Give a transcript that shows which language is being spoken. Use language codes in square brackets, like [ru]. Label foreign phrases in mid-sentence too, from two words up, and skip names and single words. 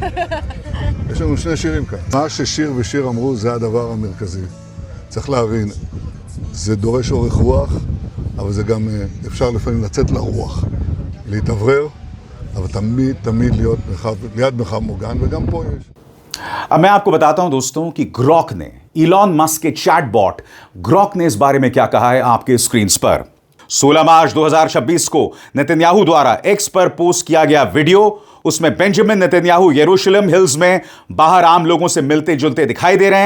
[he] יש לנו שני שירים כאן. מה ששיר ושיר אמרו זה הדבר המרכזי. צריך להבין, זה דורש אורך רוח, אבל זה גם אפשר לפעמים לצאת לרוח, להתאוורר, אבל תמיד להיות ליד מרחב מוגן, וגם פה יש. [hi] अब मैं आपको बताता हूं दोस्तों कि ग्रॉक ने, इलॉन मस्क के चैटबॉट ग्रॉक ने इस बारे में क्या कहा है आपके स्क्रीन पर। 16 मार्च 2026 को नेतन्याहू द्वारा एक्स पर पोस्ट किया गया वीडियो, उसमें बेंजामिन नेतन्याहू यरूशलेम हिल्स में बाहर आम लोगों से मिलते जुलते दिखाई दे रहे हैं।